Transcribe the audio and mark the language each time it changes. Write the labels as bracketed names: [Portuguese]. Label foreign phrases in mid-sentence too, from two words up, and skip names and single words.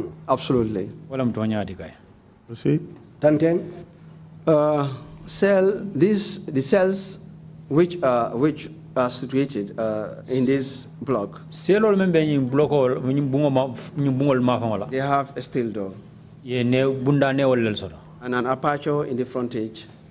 [English] Absolutely. Wala mtonyati kay. Proceed. Tanteng. The cells which are situated in this block. They have a steel door. And an aperture in the frontage.